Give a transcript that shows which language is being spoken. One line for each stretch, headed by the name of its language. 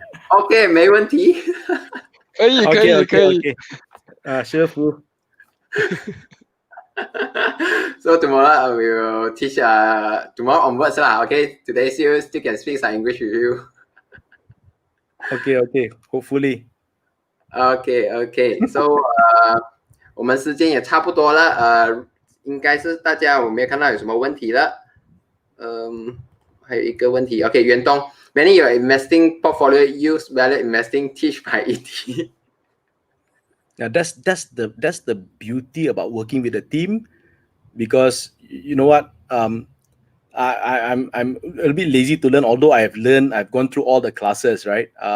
Chinese: OK， 没问题。可以。师傅。
English: So tomorrow I will teach tomorrow onwards lah. Okay, today still can speak some English with you. Okay. Hopefully. Okay.
Chinese: So 我们时间也差不多了。应该是大家我没有看到有什么问题了。还有一个问题。OK， 袁东。
English: Many your investing portfolio use value investing teach by ET. Now that's the beauty about working with a team, because you know what, I'm a little bit lazy to learn, although I've gone through all the classes, right?